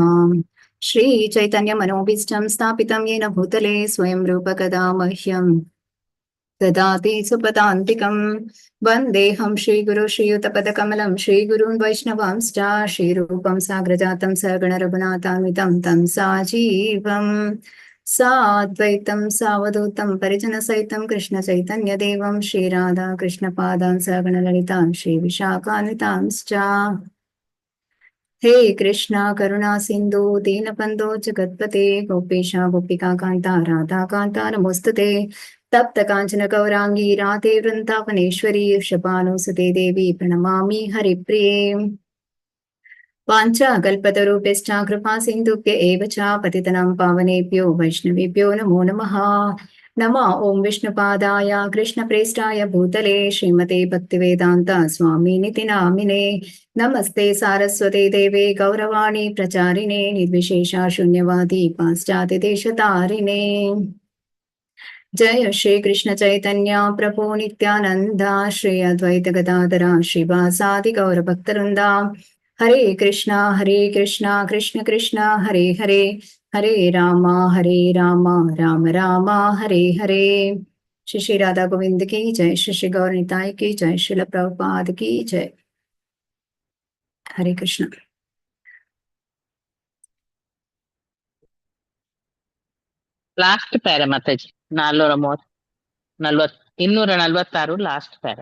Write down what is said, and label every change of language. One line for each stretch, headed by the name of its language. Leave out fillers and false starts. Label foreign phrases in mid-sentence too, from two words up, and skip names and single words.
Sanskrit: ಶ್ರೀ ಚೈತನ್ಯ ಮನೋಭೀಷ್ಟಂ ಸ್ಥಾಪಿತಂ ಯೇನ ಭೂತಲೆ ಸ್ವಯಂ ರೂಪ ಕದಾ ಮಹ್ಯಂ ದದಾತಿ ಸುಪದಾಂತಿಕಂ. ವಂದೇಹಂ ಶ್ರೀಗುರು ಶ್ರೀಯುತಪದಕಮಲಂ ಶ್ರೀಗುರುನ್ ವೈಷ್ಣವಾಂಶ್ಚ ಶ್ರೀರೂಪಂ ಸಾಗ್ರಜಾತಂ ಸಗಣ ರಘುನಾಥಾನ್ವಿತಂ ತಂ ಸಾಜೀವಂ ಸಾದ್ವೈತಂ ಸಾವಧೂತಂ ಪರಿಜನ ಸಹಿತಂ ಕೃಷ್ಣ ಚೈತನ್ಯ ದೇವಂ ಶ್ರೀ ರಾಧಾ ಕೃಷ್ಣ ಪಾದಾನ್ ಸಗಣ ಲಲಿತಾಂ ಶ್ರೀ ವಿಶಾಖಾನ್ವಿತಾಂಶ್ಚ. ಹೇ ಕೃಷ್ಣ ಕರುಣಾ ಸಿಂಧು ದೀನಬಂಧೋ ಜಗತ್ಪತೆ ಗೋಪೇಶ ಗೋಪಿಕಾ ಕಾಂತ ರಾಧಾ ಕಾಂತ ನಮೋಸ್ತುತೆ. ತಪ್ತ ಕಾಂಚನ ಗೌರಾಂಗಿ ರಾಧೆ ವೃಂದಾವನೇಶ್ವರಿ ವೃಷಭಾನುಸುತೆ ದೇವಿ ಪ್ರಣಮಾಮಿ ಹರಿಪ್ರಿಯೇ. ವಾಂಛಾ ಕಲ್ಪತರುಭ್ಯಶ್ಚ ಕೃಪಾ ಸಿಂಧುಭ್ಯ ಏವ ಚ ಪತಿತನಾಂ ಪಾವನೇಭ್ಯೋ ವೈಷ್ಣವೇಭ್ಯೋ ನಮೋ ನಮಃ. ನಮಃ ಓಂ ವಿಷ್ಣುಪಾದಾಯ ಕೃಷ್ಣಪ್ರೇಷ್ಠಾಯ ಭೂತಲೆ ಶ್ರೀಮತೆ ಭಕ್ತಿವೇದಾಂತ ಸ್ವಾಮಿನಿತಿ ನಾಮಿನೇ. ನಮಸ್ತೆ ಸಾರಸ್ವತೆ ದೇವೆ ಗೌರವಾಣಿ ಪ್ರಚಾರಿಣೆ ನಿರ್ವಿಶೇಷ ಶೂನ್ಯವಾದಿ ಪಾಶ್ಚಾತ್ಯ ದೇಶತಾರಿಣೆ. ಜಯ ಶ್ರೀ ಕೃಷ್ಣ ಚೈತನ್ಯ ಪ್ರಭು ನಿತ್ಯಾನಂದ ಶ್ರೀ ಅದ್ವೈತ ಗದಾಧರ ಶ್ರೀವಾಸಾದಿ ಗೌರ ಭಕ್ತವೃಂದ. ಹರೇ ಕೃಷ್ಣ ಕೃಷ್ಣ ಕೃಷ್ಣ ಹರೇ ಹರೇ, ಹರೇ ರಾಮ ರಾಮ ರಾಮ ಹರೇ ಹರೇ. ಶ್ರೀ ಶ್ರೀ ರಾಧಾ ಗೋವಿಂದ ಕಿ ಜಯ, ಶ್ರೀ ಶ್ರೀ ಗೌರ ನಿತಾಯ ಕಿ ಜಯ, ಶ್ರೀಲ ಪ್ರಭುಪಾದ ಕಿ ಜಯ. ಹರೇ ಕೃಷ್ಣ.
English: last para ಮಾತಾಜಿ 246 last para.